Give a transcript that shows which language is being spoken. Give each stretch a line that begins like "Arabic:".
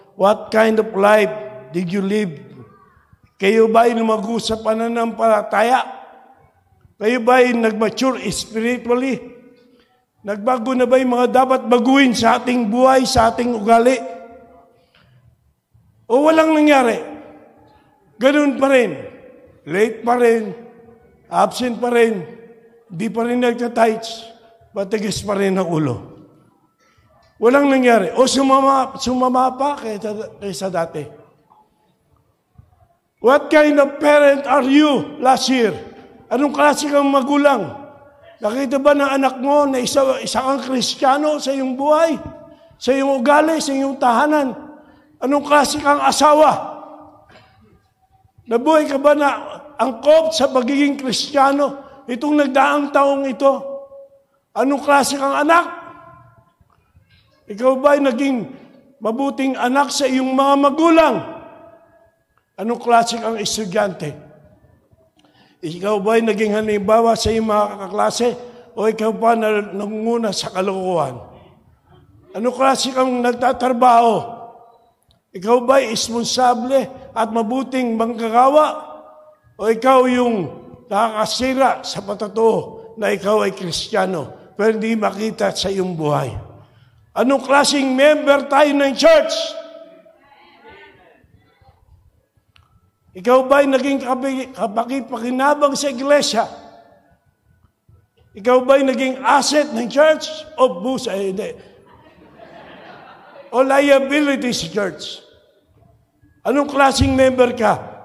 English: What kind of life did you live?
Filipino: Kayo ba ay lumago sa pananampalataya? Kayo ba ay nag-mature spiritually? Nagbago na ba yung mga dapat baguhin sa ating buhay, sa ating ugali? O walang nangyari? Ganun pa rin. Late pa rin. Absent pa rin. Di pa rin nagtatights. Matigas pa rin ang ulo. Walang nangyari. O sumama pa kaysa dati.
English: What kind of parent are you last year?
Filipino: Anong klase kang magulang? Nakita ba ng anak mo na isa kang Kristiyano sa iyong buhay? Sa iyong ugali, sa iyong tahanan? Anong klase kang asawa? Nabuhay ka ba na angkop sa pagiging Kristiyano itong nagdaang taong ito? Anong klase kang anak? Ikaw ba ay naging mabuting anak sa iyong mga magulang? Anong klase kang estudyante? Ikaw ba ay naging halimbawa sa iyong mga kaklase? O ikaw pa na nangunguna sa kalokohan? Anong klase kang nagtatrabaho? Ikaw ba ay responsable at mabuting manggagawa? O ikaw yung nakakasira sa patotoo na ikaw ay Kristiyano pero hindi makita sa iyong buhay? Anong klaseng member tayo ng church? Ikaw ba ay naging kapakipakinabang sa iglesia? Ikaw ba ay naging asset ng church? O busa, hindi. O liability sa church? Anong klaseng member ka?